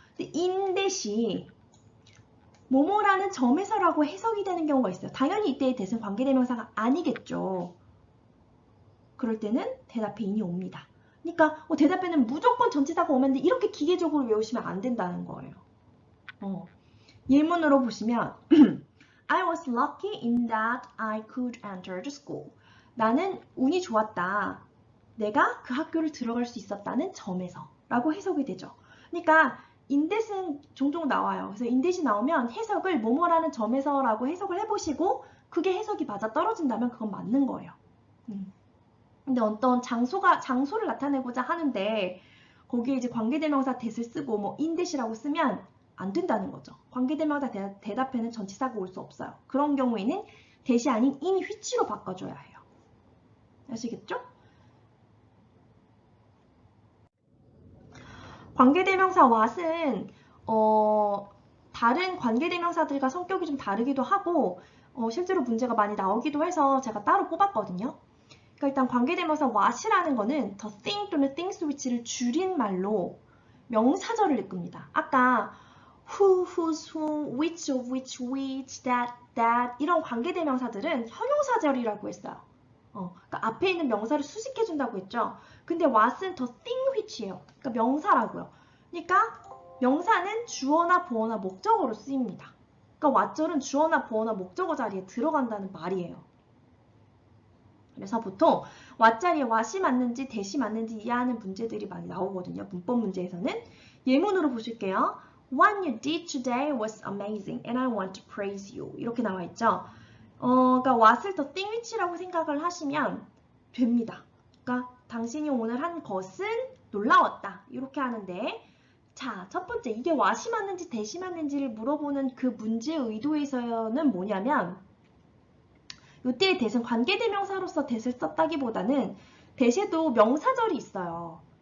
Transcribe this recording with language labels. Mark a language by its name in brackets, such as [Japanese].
[Korean] 근데 in 대시 뭐뭐라는 점에서라고 해석이 되는 경우가 있어요. 당연히 이때의 대신 관계대명사가 아니겠죠. 그럴 때는 대답에 in이 옵니다. 그러니까 대답에는 무조건 전치사가 오면 돼. 이렇게 기계적으로 외우시면 안 된다는 거예요. [English] 예문으로 보시면 I was lucky in that I could enter the school. [Korean] 나는 운이 좋았다. 내가 그 학교를 들어갈 수 있었다는 점에서 라고 해석이 되죠. 그러니까 인댓은 종종 나와요. 그래서 인댓이 나오면 해석을 뭐뭐라는 점에서 라고 해석을 해보시고 그게 해석이 맞아 떨어진다면 그건 맞는 거예요. 근데 어떤 장소를 나타내고자 하는데 거기에 이제 관계대명사 that을 쓰고 뭐 인댓이라고 쓰면 안 된다는 거죠. 관계대명사 대답에는 전치사가 올 수 없어요. 그런 경우에는 that이 아닌 in which로 바꿔줘야 해요. 아시겠죠? 관계대명사 what은 다른 관계대명사들과 성격이 좀 다르기도 하고 실제로 문제가 많이 나오기도 해서 제가 따로 뽑았거든요. 그러니까 일단 관계대명사 what이라는 거는 the thing 또는 things which를 줄인 말로 명사절을 이끕니다. 아까 who, whose, whom, which of which, that 이런 관계대명사들은 형용사절이라고 했어요. 그러니까 앞에 있는 명사를 수식해준다고 했죠. 근데 what은 the thing which예요. 그러니까 명사라고요. 그러니까 명사는 주어나 보어나 목적어로 쓰입니다. 그러니까 what절은 주어나 보어나 목적어 자리에 들어간다는 말이에요. 그래서 보통 what 자리에 what이 맞는지 that이 맞는지 이해하는 문제들이 많이 나오거든요. 문법 문제에서는. 예문으로 보실게요. [English] What you did today was amazing and I want to praise you. [Korean] 이렇게 나와 있죠. 그러니까 what을 the thing which라고 생각을 하시면 됩니다. 그러니까 당신이 오늘 한 것은 놀라웠다. 이렇게 하는데 자, 첫 번째 이게 what이 맞는지 that이 맞는지를 물어보는 그 문제의 의도에서는 뭐냐면 이때의 that은 관계대명사로서 that을 썼다기보다는 that에도 명사절이 있어요.